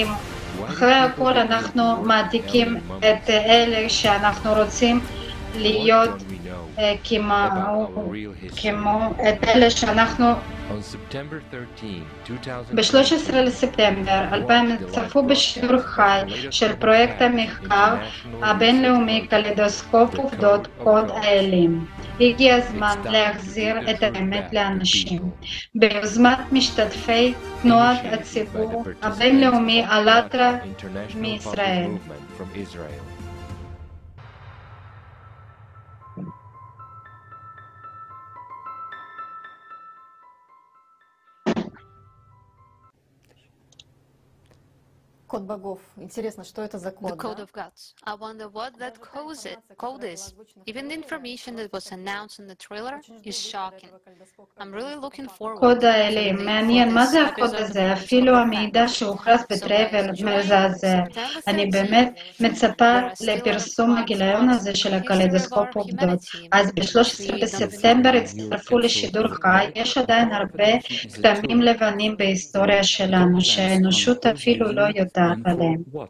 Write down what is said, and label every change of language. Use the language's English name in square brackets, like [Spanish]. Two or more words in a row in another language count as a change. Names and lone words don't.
[Hebrew] אחרי הכל אנחנו מעתיקים את אלה שאנחנו רוצים להיות כמו את אלה שאנחנו ב-13 לספטמבר 2000 צפו בשידור חי של פרויקט המחקר הבינלאומי קלידוסקופ עובדות קוד האלים. הגיע הזמן להחזיר את האמת לאנשים. ביוזמת משתתפי תנועת הציבור הבינלאומי AllatRa מישראל. [Russian] Код богов. Интересно, что это за код? [English] The code of gods. I wonder what that code is. Even the information that was announced in the trailer is shocking. I'm really looking forward. [Hebrew] קוד האלים, מעניין, מה זה הקוד הזה? אפילו המידע שהוכרז בטרייבר מזעזע. אני באמת מצפה לפרסום הגיליון הזה של הקליידוסקופ עובדות. אז ב-13 בספטמבר הצטרפו לשידור חי. יש עדיין הרבה כתמים לבנים בהיסטוריה שלנו, שהאנושות אפילו לא יודעת עליהם.